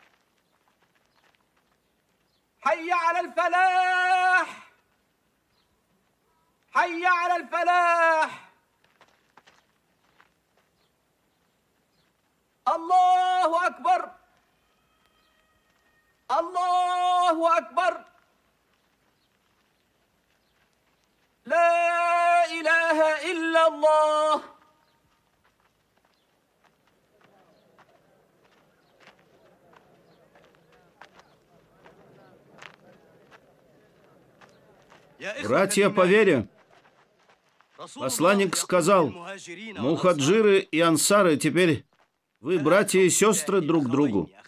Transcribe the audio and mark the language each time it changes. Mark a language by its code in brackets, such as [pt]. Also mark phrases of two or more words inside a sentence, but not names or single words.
[ar] حي على الفلاح حي على الفلاح الله أكبر الله أكبر لا إله إلا الله [ru] Братья по вере, посланник сказал: мухаджиры и ансары, теперь вы братья и сестры друг другу.